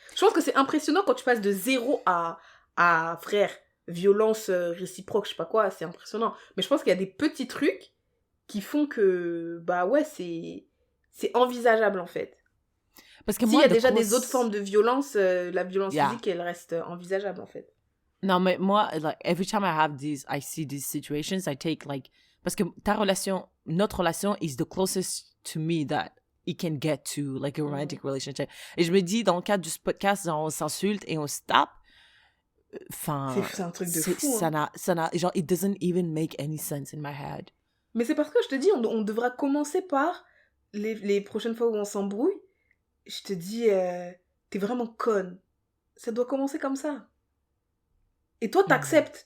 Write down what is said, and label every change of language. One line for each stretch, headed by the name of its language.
French: Je pense que c'est impressionnant quand tu passes de 0 à frère, violence réciproque, je sais pas quoi, c'est impressionnant. Mais je pense qu'il y a des petits trucs qui font que, bah ouais, c'est envisageable, en fait. Parce que s'il y a déjà des autres formes de violence, la violence physique, elle reste envisageable, en fait. Non, mais moi,
English: like, every time I see these situations, I take, like,
French: parce que notre relation
English: is the closest to me that it can get to, like, a romantic relationship.
French: Et je me dis, dans le cadre du podcast, genre, on s'insulte et on se tape. Enfin, c'est un truc de fou. Hein. Genre,
English: it doesn't even make any sense in my head.
French: Mais c'est parce que je te dis, on devra commencer par les prochaines fois où on s'embrouille. Je te dis, t'es vraiment conne. Ça doit commencer comme ça. Et toi, t'acceptes.